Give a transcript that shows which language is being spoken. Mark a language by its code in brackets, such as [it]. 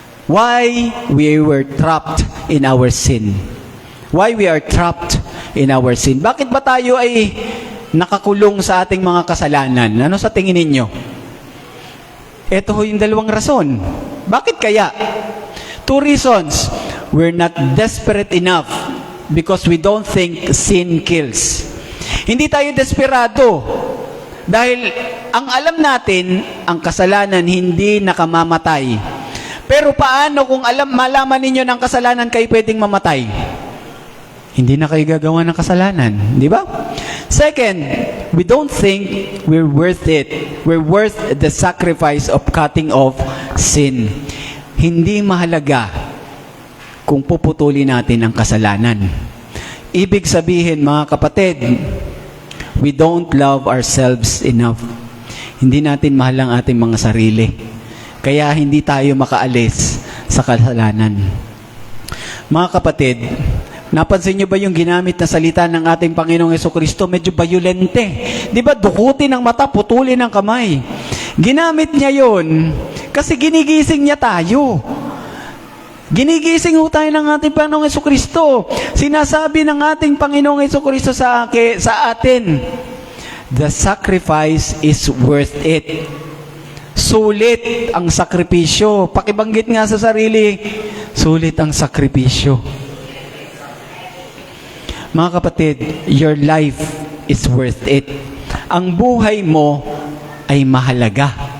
[en] Why we were trapped in our sin? Why we are trapped in our sin? [tl] Bakit ba tayo ay nakakulong sa ating mga kasalanan? Ano sa tingin ninyo? Ito ho yung 2 rason. Bakit kaya? [en] 2 reasons. We're not desperate enough because we don't think sin kills. [tl] Hindi tayo desperado dahil ang alam natin, ang kasalanan hindi nakamamatay. Pero paano kung malaman ninyo ng kasalanan kayo pwedeng mamatay? Hindi na kayo gagawa ng kasalanan. Di ba? [en] Second, we don't think we're worth it. We're worth the sacrifice of cutting off sin. [tl] Hindi mahalaga kung puputulin natin ang kasalanan. Ibig sabihin, mga kapatid, [en] we don't love ourselves enough. [tl] Hindi natin mahal ang ating mga sarili. Kaya hindi tayo makaalis sa kasalanan. Mga kapatid, napansin niyo ba yung ginamit na salita ng ating Panginoong Jesucristo? Medyo bayolente. Di ba? Dukutin ang mata, putulin ang kamay. Ginamit niya yon kasi ginigising niya tayo. Ginigising ho tayo ng ating Panginoong Jesucristo. Sinasabi ng ating Panginoong Jesucristo sa atin, [en] the sacrifice is worth it. [tl] Sulit ang sakripisyo. Pakibanggit nga sa sarili, Sulit ang sakripisyo. Mga kapatid, [en] your life is worth it. [tl] Ang buhay mo ay mahalaga.